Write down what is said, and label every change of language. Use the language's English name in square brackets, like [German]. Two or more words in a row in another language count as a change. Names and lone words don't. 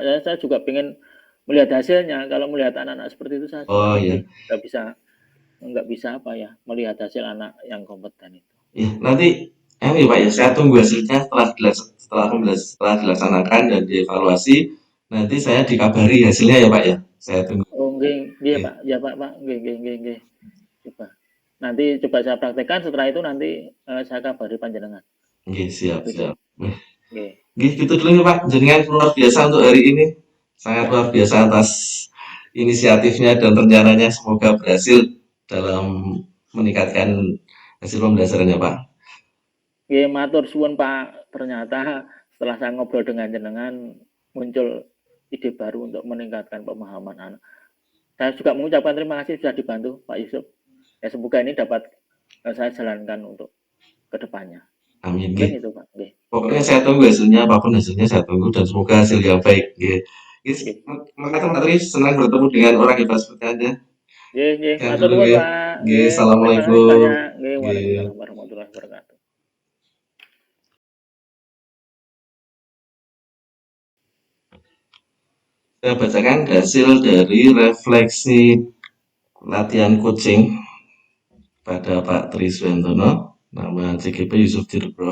[Indonesian] Saya juga pengen melihat hasilnya. Kalau melihat anak-anak seperti itu saya juga Oh iya. nggak bisa apa ya melihat hasil anak yang kompeten itu. Ya, nanti ini Pak ya, saya tunggu hasilnya setelah dilaksanakan dan dievaluasi. Nanti saya dikabari hasilnya ya Pak ya. Saya tunggu. [Javanese] Oh nggih, nggih [Indonesian] Oke, Pak. [Javanese] Ya Pak, nggih nggih nggih nggih. [Indonesian] Coba. Nanti coba saya praktekkan setelah itu nanti saya kabari panjenengan. oke, siap, Gitu. siap. [Javanese] Nggih. [Indonesian] Gitu dulu nih Pak, jenengan luar biasa untuk hari ini. Sangat Ya. luar biasa atas inisiatifnya dan rencananya semoga berhasil dalam meningkatkan hasil pembelajarannya Pak. [Javanese] Nggih, matur suwun Pak. [Indonesian] Ternyata setelah saya ngobrol dengan jenengan muncul ide baru untuk meningkatkan pemahaman anak. Saya juga mengucapkan terima kasih sudah dibantu Pak Yusuf. Ya semoga ini dapat saya jalankan untuk kedepannya. Amin. Mungkin [Javanese] Nggih. [Indonesian] itu Pak. Nggih. Pokoknya saya tunggu hasilnya, apapun hasilnya saya tunggu dan semoga hasil yang baik. [Javanese] Nggih. Nggih, Nggih. [Indonesian] makasih Pak Tri, senang bertemu dengan orang hebat seperti Anda. [Javanese] Nggih, nggih. [Indonesian] Sekian [Javanese] Matur [Indonesian] dulu [Javanese] nuwun nggih. [Indonesian] Pak. [Javanese] Nggih, Nggih. [Indonesian] Terima kasih assalamualaikum. banyak. [Javanese] Nggih, Nggih. [Arabic] Waalaikumsalam warahmatullahi wabarakatuh. [Indonesian] Saya bacakan hasil dari refleksi latihan coaching pada Pak Tri Suyantono, nama CGP Yusuf Dirbro.